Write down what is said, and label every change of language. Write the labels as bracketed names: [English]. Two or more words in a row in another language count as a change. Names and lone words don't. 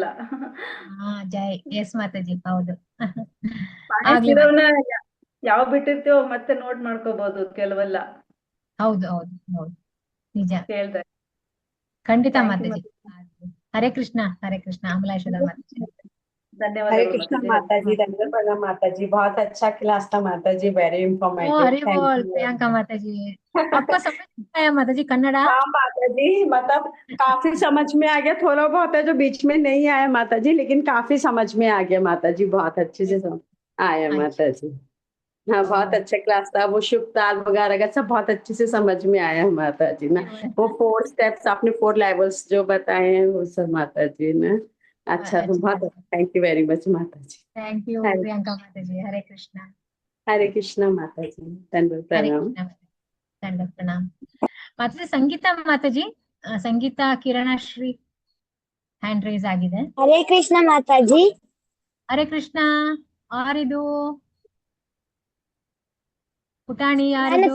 [Kannada] ಜೈ. ಎಸ್ ಮಾತಾಜಿ, ಹೌದು. ಆಗ್ಲಿ ಯಾವ ಬಿಟ್ಟಿರ್ತೀವೋ ಮತ್ತೆ ನೋಟ್ ಮಾಡ್ಕೋಬಹುದು ಕೆಲವೆಲ್ಲ. ಹೌದು ಹೌದು ಹೌದು, ನಿಜ. ಕೇಳ್ದೆ ಖಂಡಿತ ಮಾತಾಜಿ. ಹರೇ ಕೃಷ್ಣ. ಹರೇ ಕೃಷ್ಣ. ಅಮಲಾಶ್ವರ ಮಾತಾಜಿ. [Hindi] हरे कृष्णा माता जी, धन्यवाद प्रणाम माता जी। बहुत अच्छा क्लास था माता जी, [English] very informative. [Hindi] हरी बोल प्रियंका माता जी। आपको समझ में आया माता जी कन्नड़ा? हाँ माता जी, मतलब काफी समझ में आ गया। थोड़ा बहुत है जो बीच में नहीं आया माता जी, लेकिन काफी समझ में आ गया माता जी। बहुत अच्छे से समझ आया माता जी। हाँ, बहुत अच्छा क्लास था। वो शुभ ताल वगैरह का सब बहुत अच्छे से समझ में आया माता जी ना। वो 4 स्टेप्स आपने 4 लेवल्स जो बताए हैं वो सब माता जी ना। अच्छा, तो बहुत [English] thank you very much [Hindi] माता जी। [English] thank you [Hindi] प्रियंका माता जी। हरे कृष्णा। हरे कृष्णा माता जी, धन्यवाद प्रणाम। [Kannada] ದಂಡ ಪ್ರಣಾಮ ಮಾತಾಜಿ. ಸಂಗೀತಾ ಮಾತಾಜಿ, ಸಂಗೀತಾ ಕಿರಣಶ್ರೀ [English] hand raise [Kannada] ಆಗಿದೆ. ಹರೇ ಕೃಷ್ಣ ಮಾತಾಜಿ. ಹರೇ ಕೃಷ್ಣ. ಯಾರಿದು ಪುಟಾಣಿ? ಯಾರಿದು?